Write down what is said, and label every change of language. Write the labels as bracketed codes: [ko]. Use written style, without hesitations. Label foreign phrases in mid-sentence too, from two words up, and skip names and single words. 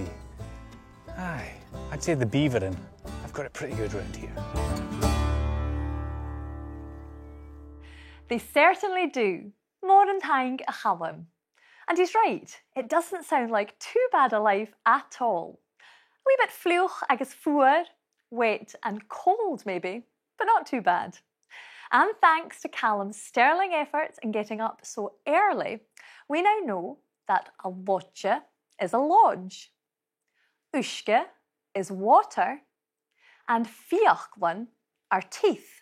[en] Aye, I'd say the beavering, I've got it pretty good round here. They certainly do. [gd] Moran taing a Calum. [en] And he's right, it doesn't sound like too bad a life at all. A wee bit [gd] fluch agus fuair, [en] wet and cold maybe, but not too bad. And thanks to Calum's sterling efforts in getting up so early, we now know that a lodge is a lodge, uisce is water, and fiochlin are teeth.